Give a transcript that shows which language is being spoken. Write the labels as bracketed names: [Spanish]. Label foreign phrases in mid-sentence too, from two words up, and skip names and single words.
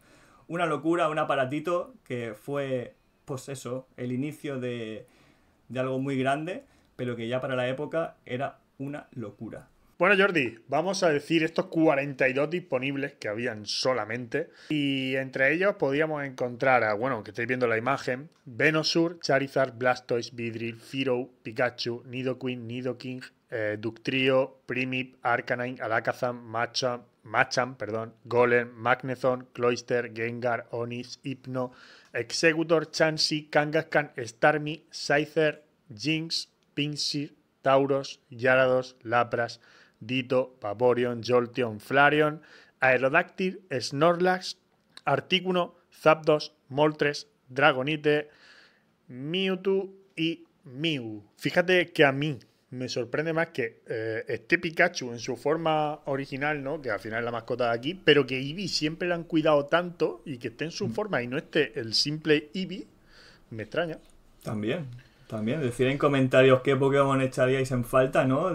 [Spanish] Una locura, un aparatito que fue, pues eso, el inicio de algo muy grande, pero que ya para la época era una locura. Bueno, Jordi, vamos a decir estos 42 disponibles que habían solamente. Y entre ellos podíamos encontrar a, bueno, que estáis viendo la imagen, Venusaur, Charizard, Blastoise, Beedrill, Fearow, Pikachu, Nidoqueen, Nidoking, Ductrio, Primip, Arcanine, Alakazam, Machamp, Golem, Magneton, Cloyster, Gengar, Onix, Hypno, Exeggutor, Chansey, Kangaskhan, Starmie, Scyther, Jinx, Pinsir, Tauros, Gyarados, Lapras, Ditto, Vaporeon, Jolteon, Flareon, Aerodactyl, Snorlax, Articuno, Zapdos, Moltres, Dragonite, Mewtwo y Mew. Fíjate que a mí me sorprende más que este Pikachu en su forma original, ¿no? Que al final es la mascota de aquí, pero que Eevee siempre la han cuidado tanto y que esté en su forma y no esté el simple Eevee, me extraña. También, decir en comentarios qué Pokémon echaríais en falta, ¿no?